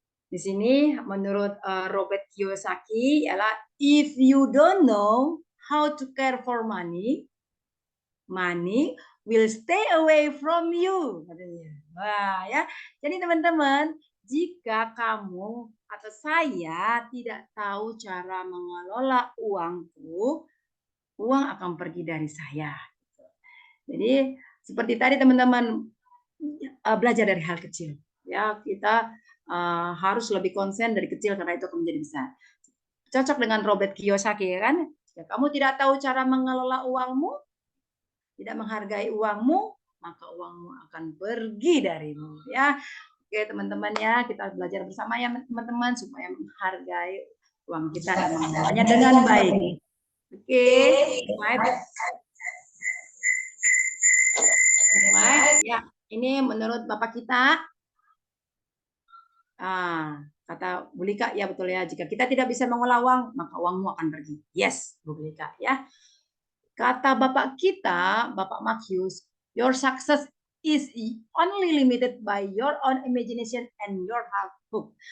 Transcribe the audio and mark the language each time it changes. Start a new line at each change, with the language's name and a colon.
Indonesian: Di sini menurut Robert Kiyosaki ialah
English: if you don't know how to care for money, money will stay away from you.
Indonesian: Wah, ya. Jadi teman-teman, jika kamu atau saya tidak tahu cara mengelola uangku, uang akan pergi dari saya. Jadi seperti tadi teman-teman belajar dari hal kecil. Ya, kita harus lebih konsen dari kecil karena itu akan menjadi besar. Cocok dengan Robert Kiyosaki ya kan? Jika kamu tidak tahu cara mengelola uangmu, tidak menghargai uangmu, maka uangmu akan pergi darimu ya. Oke teman-teman ya, kita belajar bersama ya teman-teman supaya menghargai uang kita dan mengelolanya dengan baik. Oke, slide. Ya, ini menurut Bapak kita. Kata Bu Lika, ya betul ya. Jika kita tidak bisa mengolah uang, maka uangmu akan pergi. Yes, Bu Lika ya. Kata Bapak kita, Bapak Marcus,
English: your success is only limited by your own imagination and your hard work.